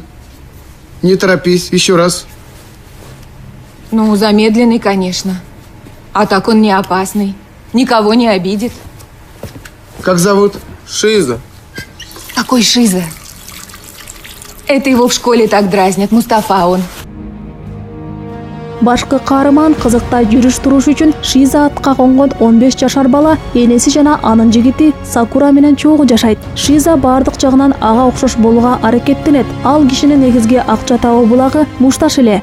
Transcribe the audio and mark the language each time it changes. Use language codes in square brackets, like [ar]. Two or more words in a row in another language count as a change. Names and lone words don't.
[ru] Не торопись, еще раз. Ну, замедленный, конечно. А так он не опасный. Никого не обидит. Как зовут? Шиза. Какой Шиза? Это его в школе так дразнят, Мустафа он. [ky] Башкы каарман кызыкта жүрүш туруш үчүн Шиза атка конгон 15 жашар бала энеси жана анын жигити Сакура менен чогуу жашайт. Шиза бардык жагынан ага окшош болууга аракеттенет. Ал кишинин негизги акча табуу булагы мушташ эле.